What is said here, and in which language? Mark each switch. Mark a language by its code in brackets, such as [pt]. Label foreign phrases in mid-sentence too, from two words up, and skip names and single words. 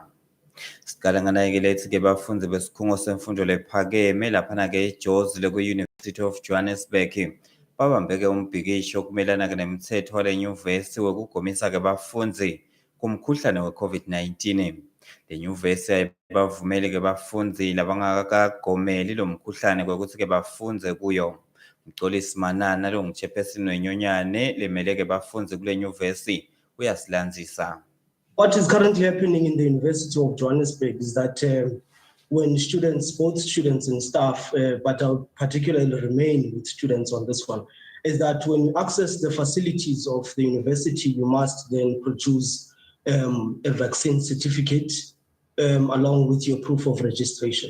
[ss] Siqala nganaye-ke lethi-ke bafundzi besikhungo semfundo lephakeme laphana-ke eJozi leku-University of Johannesburg babambe-ke umbhikisho kumelana-ke nemithetho wale nyuvesi wekugomisa-ke bafundzi kumkhuhlane we-COVID-19. Le nyuvesi ayibavumeli-ke bafundzi labangakagomeli lo mkhuhlane kwekuthi-ke bafundze kuyo. Mxolisi Manana lo ngichairperson wenyonyane lemeleke bafundzi kule nyuvesi uyasilandzisa. [en] What is currently happening in the University of Johannesburg is that when students, both students and staff, but I'll particularly remain with students on this one, is that when you access the facilities of the university, you must then produce a vaccine certificate along with your proof of registration.